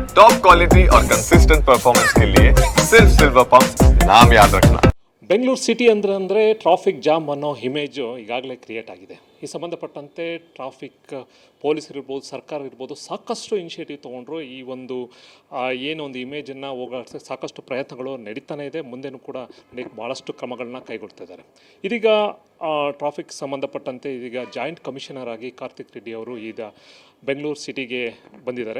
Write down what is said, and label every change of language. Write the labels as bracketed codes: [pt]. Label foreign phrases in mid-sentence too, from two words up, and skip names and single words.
[en] top quality [hi] और [en] consistent performance [hi] के लिए सिर्फ सिल्वर पंप नाम याद रखना। [kn] ಬೆಂಗಳೂರು ಸಿಟಿ ಅಂದರೆ [en] traffic jam [kn] ಅನ್ನೋ ಇಮೇಜು ಈಗಾಗಲೇ ಕ್ರಿಯೇಟ್ ಆಗಿದೆ. ಈ ಸಂಬಂಧಪಟ್ಟಂತೆ ಟ್ರಾಫಿಕ್ ಪೊಲೀಸರಿರ್ಬೋದು, ಸರ್ಕಾರ ಇರ್ಬೋದು, ಸಾಕಷ್ಟು ಇನಿಷಿಯೇಟಿವ್ ತೊಗೊಂಡ್ರು. ಈ ಒಂದು ಏನೊಂದು ಇಮೇಜನ್ನು ಹೋಗಲಾಡಿಸೋಕ್ಕೆ ಸಾಕಷ್ಟು ಪ್ರಯತ್ನಗಳು ನಡೀತಾನೆ ಇದೆ. ಮುಂದೆನೂ ಕೂಡ ನಡೆಯಕ್ಕೆ ಭಾಳಷ್ಟು ಕ್ರಮಗಳನ್ನ ಕೈಗೊಳ್ತಿದ್ದಾರೆ. ಇದೀಗ ಟ್ರಾಫಿಕ್ ಸಂಬಂಧಪಟ್ಟಂತೆ ಇದೀಗ [en] joint commissioner [kn] ಆಗಿ ಕಾರ್ತಿಕ್ ರೆಡ್ಡಿ ಅವರು ಈಗ ಬೆಂಗಳೂರು ಸಿಟಿಗೆ ಬಂದಿದ್ದಾರೆ.